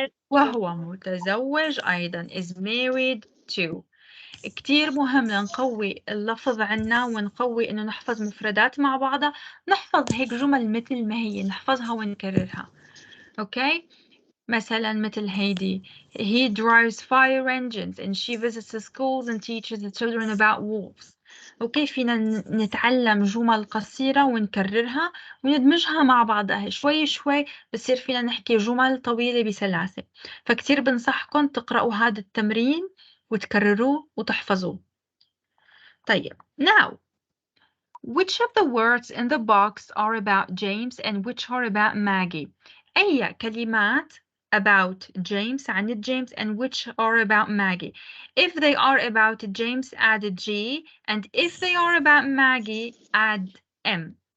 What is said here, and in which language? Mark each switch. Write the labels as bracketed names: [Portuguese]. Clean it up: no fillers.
[Arabic] وهو متزوج أيضا [English] is married to. [Arabic] كتير مهم لنقوي اللفظ عنا ونقوي إنه نحفظ مفردات مع بعضها، نحفظ هيك جمل مثل ما هي نحفظها ونكررها. أوكي؟ مثلا مثل هيدي [English] he drives fire engines and she visits the schools and teaches the children about wolves. [Arabic] أوكي فينا نتعلم جمل قصيرة ونكررها وندمجها مع بعضها شوي شوي بصير فينا نحكي جمل طويلة بسلاسة. فكتير بنصحكم تقرأوا هذا التمرين وتكرروه وتحفظوه. [English] طيب now which of the words in the box are about James and which are about Maggie? [Arabic] أي كلمات [English] about James عن James and which are about Maggie? If they are about James add G and if they are about Maggie add M.